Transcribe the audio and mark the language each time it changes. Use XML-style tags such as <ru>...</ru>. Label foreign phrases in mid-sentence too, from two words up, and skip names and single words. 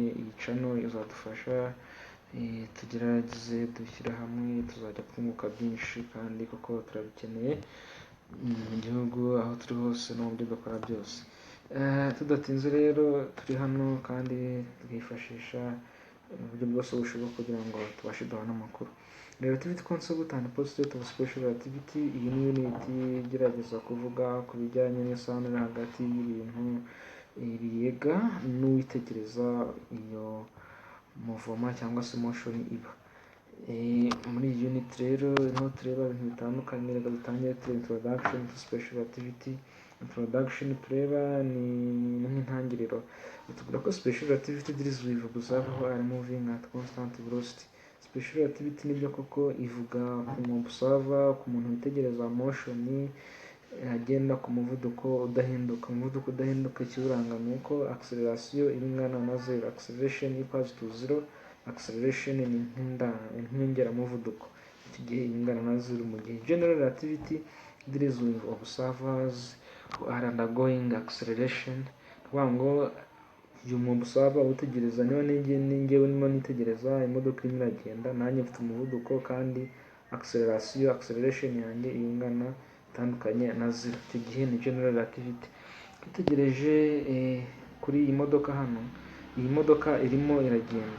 <rw>Iyi channel izadufasha tugerageze dushyire hamwe, tuzajya twunguka byinshi kandi kuko turabikeneye mu gihugu aho turi hose no mu byo dukora byose. Tudatinze rero turi hano kandi twifashisha uburyo bwose bushoboka kugira ngo tubashe duhana amakuru.</rw> <en>Relativity concept and postulate of special relativity.</en> <rw>Iyi ni unit igerageza kuvuga ku bijyanye n'isano iri hagati y'ibintu biyega n'uwitegereza iyo movement cyangwa se motion iba. Muri iyi unit rero niho tureba ibintu bitandukanye. Reka dutangire</rw> <en>introduction to special relativity.</en> <rw>Introduction tureba ni nk'intangiriro. Tuvuga ko</rw> <en>special relativity deals with observer are moving at constant velocity. Special relativity</en> <rw>nibyo koko ivuga ku observer, ku muntu witegereza motion agenda ku muvuduko udahinduka. Umuvuduko udahinduka ikiwuranga ni uko acceleration iri ingana na zero.</rw> <en>Acceleration equals to zero.</en> <rw>Acceleration ni inyongeramuvuduko, iki gihe ingana na zero. Mu gihe</rw> <en>general relativity deals with observers who are undergoing acceleration.</en> <rw>Kuvuga ngo uyu observer utegereza niba ningewe nimo nitegereza imodoka irimo iragenda, nanjye mfite umuvuduko kandi acceleration yanjye ingana itandukanye na zero. Icyo gihe ni</rw> <en>general relativity.</en> <rw>Twitegereje kuri iyi modoka hano, iyi modoka irimo iragenda.</rw>